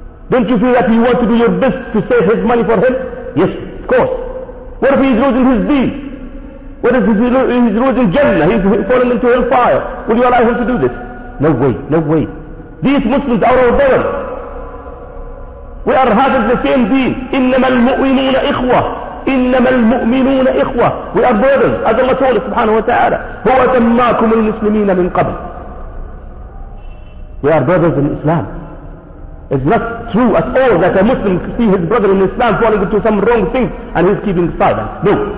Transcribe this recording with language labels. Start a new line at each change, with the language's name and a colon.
English: Don't you feel that you want to do your best to save his money for him? Yes, of course. What if he is losing his deed? What if he's losing Jannah? He's falling into hellfire. Will you allow him to do this? No way, no way. These Muslims are our brothers. We are having the same deen.
Arabic: إِنَّمَا الْمُؤْمِنُونَ إِخْوَةٌ إِنَّمَا الْمُؤْمِنُونَ إِخْوَةٌ
English: We are brothers. As Allah told us, subhanahu wa ta'ala,
Arabic: هُوَ سَمَّاكُمُ الْمُسْلِمِينَ مِنْ قَبْلِ
English: We are brothers in Islam. It's not true at all that a Muslim see his brother in Islam falling into some wrong things and he's keeping silent. No.